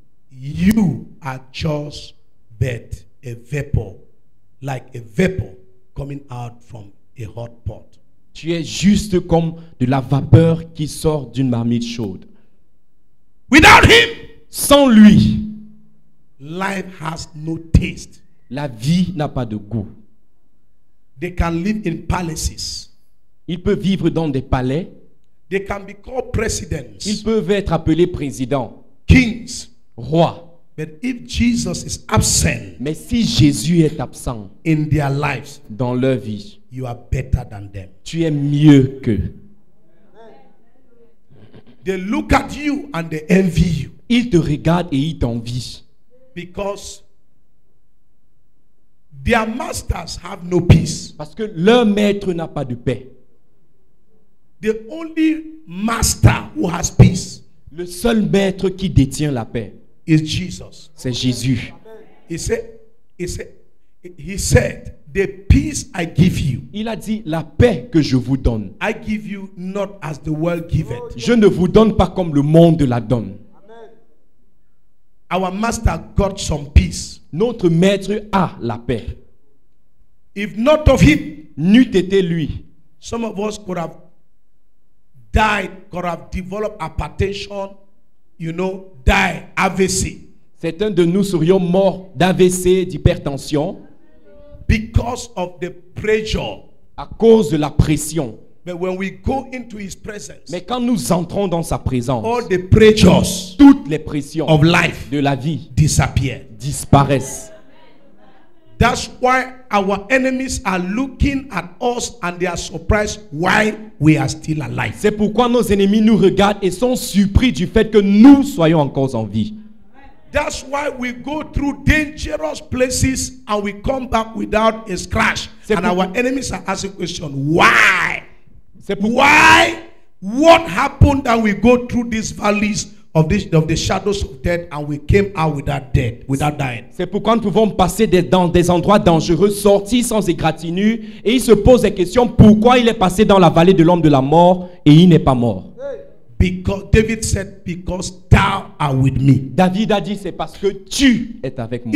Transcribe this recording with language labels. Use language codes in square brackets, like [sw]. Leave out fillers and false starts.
[en] you are just but a vapor, like a vapor coming out from a hot pot. [fr] tu es juste comme de la vapeur qui sort d'une marmite chaude. [en] Without him, [fr] Sans lui, [en] life has no taste. [fr] la vie n'a pas de goût. [en] They can live in palaces. [fr] Ils peuvent vivre dans des palais. [en] They can be called presidents, [fr] Ils peuvent être appelés présidents, [en] kings. [fr] rois. [en] But if Jesus is absent [fr] Mais si Jésus est absent [en] in their lives, [fr] dans leur vie, [en] you are better than them. [fr] tu es mieux qu'eux. [en] They look at you and they envy you [fr] Ils te regardent et ils t'envient. [en] because their masters have no peace. [fr] Parce que leur maître n'a pas de paix. [en] The only master who has peace [fr] Le seul maître qui détient la paix, [en] is Jesus. [fr] c'est Jésus. [en] He said, the peace I give you, [fr] Il a dit, la paix que je vous donne, [en] I give you not as the world giveth. [fr] je ne vous donne pas comme le monde la donne. [en] Our master got some peace. [fr] Notre maître a la paix. [en] If not of him, [fr] N'eût été lui, [en] some of us could have died, could have developed hypertension, die, AVC, [fr] certains de nous serions morts d'AVC, d'hypertension, [en] because of the pressure. [fr] à cause de la pression. [en] But when we go into his presence, [fr] Mais quand nous entrons dans sa présence, [en] all the pressures [fr] toutes les pressions [en] of life [fr] de la vie [en] disappear. [fr] disparaissent. [en] That's why our enemies are looking at us and they are surprised why we are still alive. [fr] C'est pourquoi nos ennemis nous regardent et sont surpris du fait que nous soyons encore en vie. [en] That's why we go through dangerous places and we come back without a scratch. And our enemies are asking question, why? [fr] C'est pourquoi, [en] What happened that we go through these valleys of the shadows of death and we came out without death, without dying? [fr] c'est pourquoi nous pouvons passer dans des endroits dangereux, sortir sans égratignure, et il se pose des questions pourquoi il est passé dans la vallée de l'homme de la mort et il n'est pas mort. [en] Because David said, because thou art with me. [fr] David a dit c'est parce que tu es avec moi.